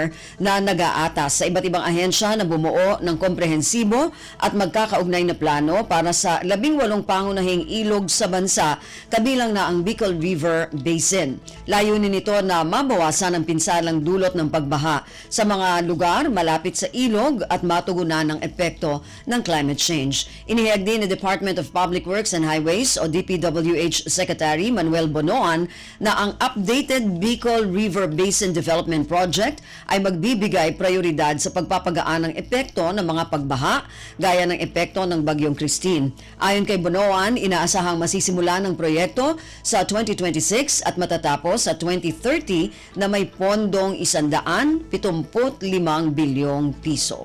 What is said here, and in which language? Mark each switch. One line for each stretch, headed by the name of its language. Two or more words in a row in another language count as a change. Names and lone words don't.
Filipino: na nag-aatas sa iba't ibang ahensya na bumuo ng komprehensibo at magkakaugnay na plano para sa 18 pangunahing ilog sa bansa, kabilang na ang Bicol River Basin. Layunin nito na mabawasan ang pinsalang dulot ng pagbaha sa mga lugar malapit sa ilog at matugunan ang epekto ng
English: climate change.
Filipino: Inihayag din ni Department of Public Works and Highways o DPWH Secretary Manuel Bonoan na ang updated Bicol River Basin Development Project ay magbibigay prioridad sa pagpapagaan ng epekto ng mga pagbaha gaya ng epekto ng Bagyong Christine. Ayon kay Bonoan, inaasahang masisimula ng proyekto sa 2026 at matatapos sa 2030 na may pondong 175 bilyong piso.